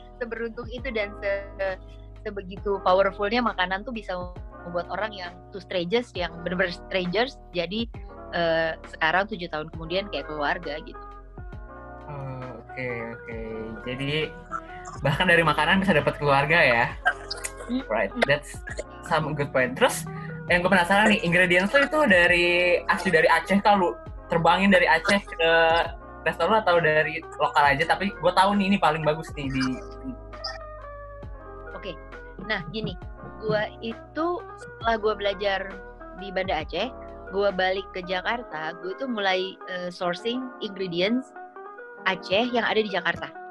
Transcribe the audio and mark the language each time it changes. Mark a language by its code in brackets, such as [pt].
[id] Seberuntung itu dan sebegitu powerfulnya makanan tuh bisa membuat orang yang yang benar-benar strangers jadi sekarang 7 tahun kemudian kayak keluarga gitu. Oke. Jadi bahkan dari makanan bisa dapat keluarga ya. [en] Right, that's some good point. [id] Terus yang gue penasaran nih, ingredients itu asli dari Aceh kah lu terbangin dari Aceh ke resto lu atau dari lokal aja? Tapi gue tahu nih ini paling bagus nih di. Oke. Nah gini, gue itu setelah gue belajar di Banda Aceh, gue balik ke Jakarta, gue itu mulai sourcing ingredients Aceh yang ada di Jakarta.